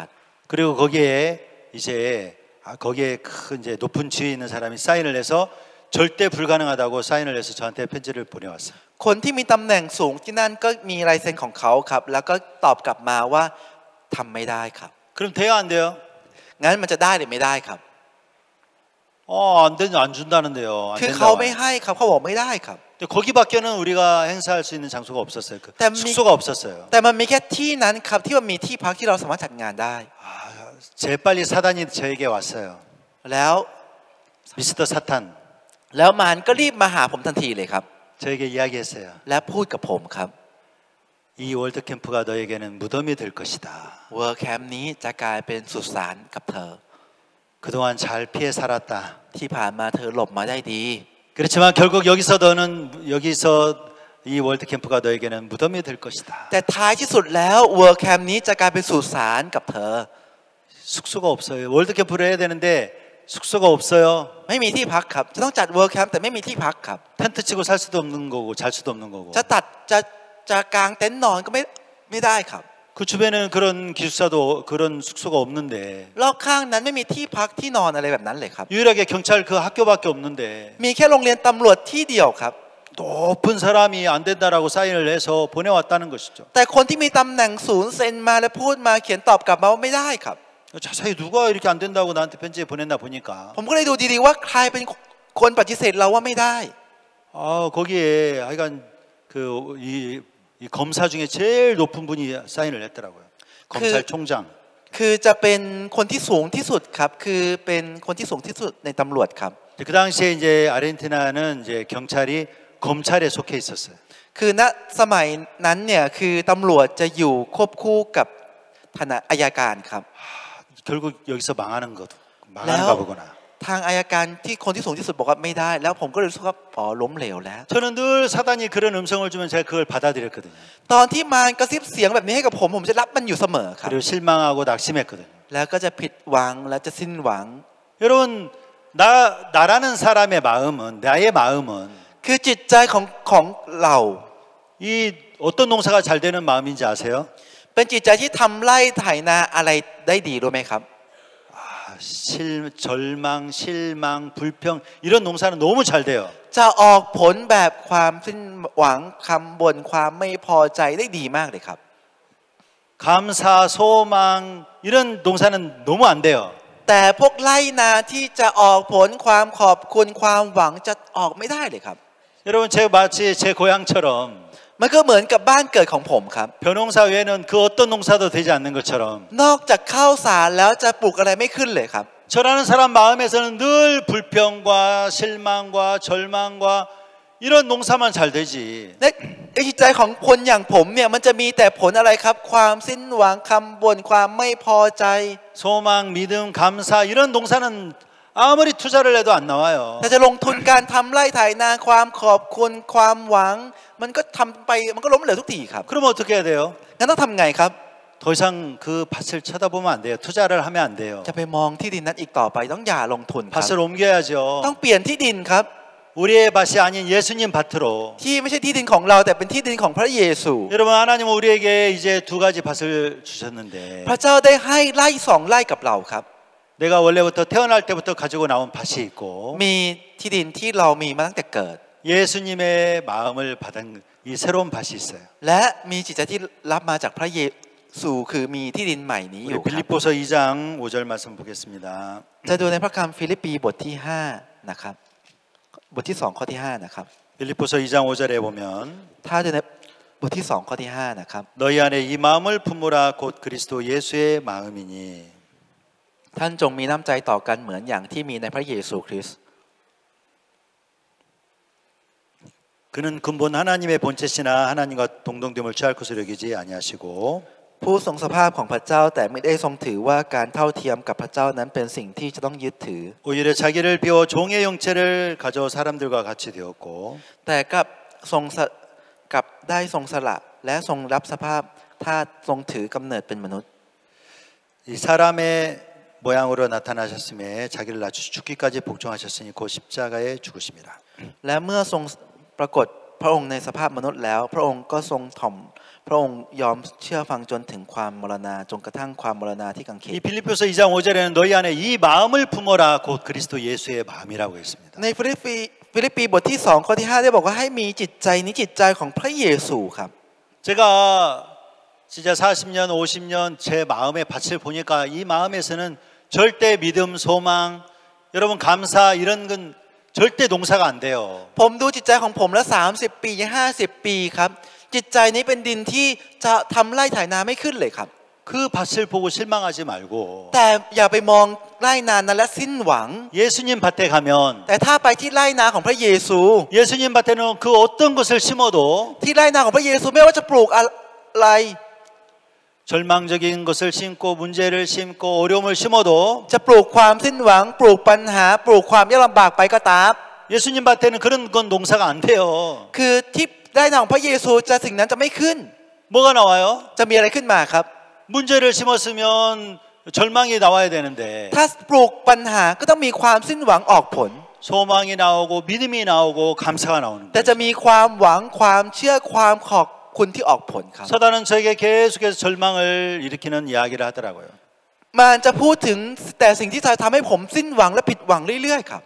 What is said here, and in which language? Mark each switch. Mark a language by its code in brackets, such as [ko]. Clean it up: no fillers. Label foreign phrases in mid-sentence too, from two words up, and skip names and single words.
[ko] 그리고 거기에 이제 거기에 큰 이제 높은 지위에 있는 사람이 사인을 해서 절대 불가능하다고 사인을 해서 저한테 편지를 보내왔어요. [th] คนที่มีตำแหน่งสูงที่นั่นก็มีลายเซ็นของเขาครับแล้วก็ตอบกลับมาว่าทำไม่ได้ครับ [ko] 그럼 돼요 안 돼요? [th] งั้นมันจะได้หรือไม่ได้ครับ [ko] 안 준다는데요. 안 [th] คือเขา [ko] 된다고. [th] ไม่ให้ครับเขาบอกไม่ได้ครับ [ko] 근데 거기밖에는 우리가 행사할 수 있는 장소가 없었어요. 그 숙소가 없었어요. [th] แต่มันมีแค่ที่นั้นครับที่มันมีที่พักที่เราสามารถจัดงานได้ [ko] 재빨리 사단이 저에게 왔어요. [th] แล้ว [ko] 미스터 사탄 [th] แล้วมารก็รีบมาหาผมทันทีเลยครับ [ko] 저에게 이야기했어요. [th] และพูดกับผมครับ [ko] 이 월드 캠프가 너에게는 무덤이 될 것이다. [th] เวิร์คแคมป์นี้จะกลายเป็นสุสานกับเธอ [ko] 그동안 잘 피해 살았다. [th] ที่ผ่านมาเธอหลบมาได้ดี [ko] 그렇지만 결국 여기서 이 월드 캠프가 너에게는 무덤이 될 것이다. [th] แต่ท้ายที่สุดแล้วเวิร์คแคมป์นี้จะกลายเป็นสุสานกับเธอ [ko] 숙소가 없어요. 월드 캠프를 해야 되는데 숙소가 없어요. [th] ไม่มีที่พักครับจะต้องจัดเวิร์คแคมป์แต่ไม่มีที่พักครับ [ko] 텐트 치고 살 수도 없는 거고 잘 수도 없는 거고. [th] จะกางเต็นท์นอนก็ไม่ได้ครับ [ko] 그 주변에는 그런 기숙사도 그런 숙소가 없는데 [th] รอบข้างนั้นไม่มีที่พักที่นอนอะไรแบบนั้นเลยครับ [ko] 유일하게 경찰 그 학교밖에 없는데 [th] มีแค่โรงเรียนตำรวจที่เดียวครับ [ko] 높은 사람이 안 된다라고 사인을 해서 보내왔다는 것이죠. [th] แต่คนที่มีตำแหน่งศูนย์เซ็นมาและพูดมาเขียนตอบกลับมาว่าไม่ได้ครับ [ko] 자세히 누가 이렇게 안 된다고 나한테 편지 보냈나 보니까 [th] ผมก็เลยดูดีๆว่าใครเป็นคนปฏิเสธเราว่าไม่ได้ [ko] 거기에 하여간 이 검사 중에 제일 높은 분이 사인을 했더라고요. 검찰총장. [th] คือจะเป็นคนที่สูงที่สุดครับคือเป็นคนที่สูงที่สุดในตำรวจครับ [ko] 그 당시에 이제 아르헨티나는 이제 경찰이 검찰에 속해 있었어요. [th] คือณสมัยนั้นเนี่ยคือตำรวจจะอยู่ควบคู่กับทนายอัยการครับ [ko] 결국 여기서 망하는가 보구나. [th] ทางอัยการที่คนที่สูงที่สุดบอกว่าไม่ได้แล้วผมก็เลยรู้สึกว่าล้มเหลวแล้ว [ko] 저는 늘 사단이 그런 음성을 주면 제가 그걸 받아들였거든요. [th] ตอนที่มารกระซิบเสียงแบบนี้ให้กับผมจะรับมันอยู่เสมอครับ [ko] 그리고 실망하고 낙심했거든요. [th] แล้วก็จะผิดหวังและจะสิ้นหวัง [ko] 여러분 나라는 사람의 마음은 나의 마음은 [th] คือจิตใจของเรา [ko] 이 어떤 농사가 잘 되는 마음인지 아세요? [th] เป็นจิตใจที่ทำไร่ไถนาอะไรได้ดีรู้ไหมครับ [ko] 절망, 실망, 불평 이런 농사는 너무 잘 돼요. [th] จะออกผลแบบความสิ้นหวังคำบ่นความไม่พอใจได้ดีมากเลยครับ [ko] 감사, 소망 이런 농사는 너무 안 돼요. [th] แต่พวกไร่นาที่จะออกผลความขอบคุณความหวังจะออกไม่ได้เลยครับ [ko] 여러분 마치 제 고향처럼 [th] มันก็เหมือนกับบ้านเกิดของผมครับ [ko] 벼농사 외에는 그 어떤 농사도 되지 않는 것처럼 [th] นอกจากข้าวสารแล้วจะปลูกอะไรไม่ขึ้นเลยครับ [ko] 저라는 사람 마음에서는 늘 불평과 실망과 절망과 이런 농사만 잘 되지. [th] ในจิตใจของคนอย่างผมเนี่ยมันจะมีแต่ผลอะไรครับความสิ้นหวังคำบ่นความไม่พอใจ [ko] 소망, 믿음, 감사 이런 농사는 아무리 투자를 해도 안 나와요. [th] แต่จะลงทุนการทำไร่ไถนาความขอบคุณความหวังมันก็ทำไปมันก็ล้มเหลวทุกทีครับ [ko] 그럼 어떻게 해야 돼요? [th] งั้นต้องทำไงครับ [ko] 더 이상 그 밭을 쳐다보면 안 돼요. 투자를 하면 안 돼요. [th] จะไปมองที่ดินนั้นอีกต่อไปต้องอย่าลงทุนครับ [ko] 밭을 옮겨야죠. [th] ต้องเปลี่ยนที่ดินครับ [ko] 우리의 밭이 아닌 예수님 밭으로. [th] ที่ไม่ใช่ที่ดินของเราแต่เป็นที่ดินของพระเยซู [ko] 여러분 하나님은 우리에게 이제 두 가지 밭을 주셨는데 [th] พระเจ้าได้ให้ไร่สองไร่กับเราครับ [ko] 내가 원래부터 태어날 때부터 가지고 나온 밭이 있고 [th] มีที่ดินที่เรามีมาตั้งแต่เกิด [ko] 예수님의 마음을 받은 이 새로운 밭이 있어요. [th] และมีจิตใจที่รับมาจากพระเยซูคือมีที่ดินใหม่นี้อยู่ [ko] 우리 빌립보서 2장 5절 말씀 보겠습니다. [th] จะดูในพระคัมภีร์ฟิลิปปีบทที่5นะครับบทที่2ข้อที่5นะครับ [ko] 빌립보서 2장 5절에 보면 [th] ถ้าดูในบทที่2ข้อที่5นะครับ [ko] 너희 안에 이 마음을 품으라 곧 그리스도 예수의 마음이니 [th] ท่านจงมีน้ำใจต่อกันเหมือนอย่างที่มีในพระเยซูคริสต์ [ko] 그는 근본 하나님의 본체시나 하나님과 동등됨을 취할 것으로 여기지 아니하시고 [th] ผู้ทรงสภาพของพระเจ้าแต่ไม่ได้ทรงถือว่าการเท่าเทียมกับพระเจ้านั้นเป็นสิ่งที่จะต้องยึดถือ [ko] 오히려 자기를 비워 종의 형체를 가져 사람들과 같이 되었고 [th] แต่กับทรงกับได้ทรงสละและทรงรับสภาพธาตุทรงถือกำเนิดเป็นมนุษย์ [ko] 이 사람의 모양으로 나타나셨음에 자기를 낮추 죽기까지 복종하셨으니 곧 십자가에 죽으십니다. [th] และเมื่อทรงปรากฏพระองค์ในสภาพมนุษย์แล้วพระองค์ก็ทรงถ่อมพระองค์ยอมเชื่อฟังจนถึงความมรณาจนกระทั่งความมรณาที่กางเขน [ko] 이 빌립보서 2장 5절에는 너희 안에 이 마음을 품어라 곧 그리스도 예수의 마음이라고 했습니다. [th] ในฟิลิปปีบทที่2ข้อที่5ได้บอกว่าให้มีจิตใจนี้จิตใจของพระเยซูครับ [ko] 제가 진짜 40년 50년 제 마음의 밭을 보니까 이 마음에서는 절대 믿음 소망 여러분 감사 이런 건 절대 농사가 안 돼요. [th] ผมดูจิตใจของผมแล้ว30ปี50ปีครับจิตใจนี้เป็นดินที่จะทำไร่ไถนาไม่ขึ้นเลยครับ [ko] 그 밭을 보고 실망하지 말고 [th] แต่อย่าไปมองไร่นานั้นและสิ้นหวัง [ko] 예수님 밭에 가면 [th] แต่ถ้าไปที่ไร่นาของพระเยซู [ko] 예수님 밭에는 그 어떤 것을 심어도 [th] ที่ไร่นาของพระเยซูไม่ว่าจะปลูกอะไร [ko] 절망적인 것을 심고 문제를 심고 어려움을 심어도 [th] จะปลูกความสิ้นหวังปลูกปัญหาปลูกความยากลำบากไปก็ตาม [ko] 예수님 밭에는 그런 건 농사가 안 돼요. [th] คือที่ไร่นาของพระเยซูจะสิ่งนั้นจะไม่ขึ้น [ko] 뭐가 나와요? [th] จะมีอะไรขึ้นมาครับ [ko] 문제를 심었으면 절망이 나와야 되는데 [th] ถ้าปลูกปัญหาก็ต้องมีความสิ้นหวังออกผล [ko] 소망이 나오고 믿음이 나오고 감사가 나오는 [th] แต่ [ko] 거예요. [th] จะมีความหวังความเชื่อความขอบคุณที่ออกผลครับ [ko] 사단은 저에게 계속해서 절망을 일으키는 이야기를 하더라고요. [th] มันจะพูดถึงแต่สิ่งที่จะทำให้ผมสิ้นหวังและผิดหวังเรื่อยๆครับ